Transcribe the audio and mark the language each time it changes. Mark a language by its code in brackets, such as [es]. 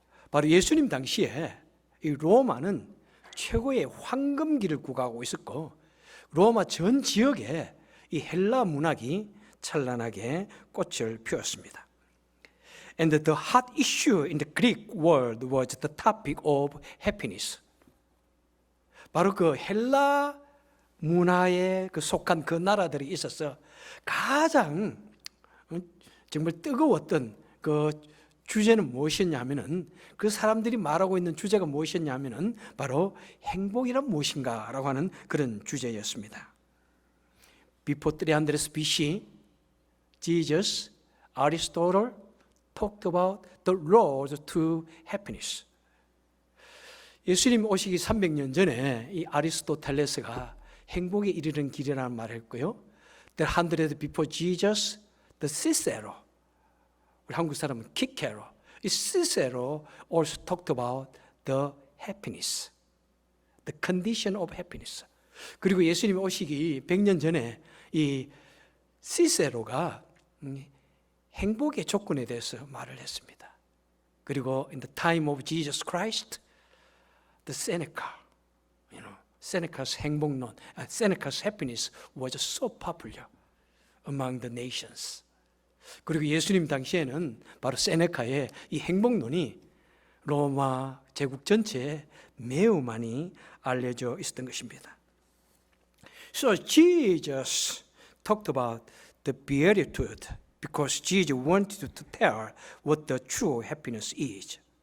[ko] 바로 예수님 당시에 이 로마는 최고의 황금기를 구가하고 있었고 로마 전 지역에 이 헬라 문학이 찬란하게 꽃을 피웠습니다. [en] And the hot issue in the Greek world was the topic of happiness. [ko] 바로 그 헬라 문화에 속한 그 나라들이 있어서 가장 정말 뜨거웠던 그 주제는 무엇이었냐면은 그 사람들이 말하고 있는 주제가 무엇이었냐면은 바로 행복이란 무엇인가라고 하는 그런 주제였습니다. [en] Before 300 BC, Jesus, Aristotle talked about the road to happiness. [ko] 예수님 오시기 300년 전에 이 아리스토텔레스가 행복에 이르는 길이라는 말을 했고요. [en] The 100 before Jesus, the Cicero. [ko] 우리 한국 사람은 키케로. [en] 이 Cicero also talked about the happiness, the condition of happiness. [ko] 그리고 예수님이 오시기 100년 전에 이 시세로가 행복의 조건에 대해서 말을 했습니다. 그리고 [en] in the time of Jesus Christ, the Seneca, Seneca's 행복론, Seneca's happiness was so popular among the nations. [ko] 그리고 예수님 당시에는 바로 세네카의 이 행복론이 로마 제국 전체에 매우 많이 알려져 있었던 것입니다. [en] So Jesus talked about the beatitude because Jesus wanted to tell what the true happiness is.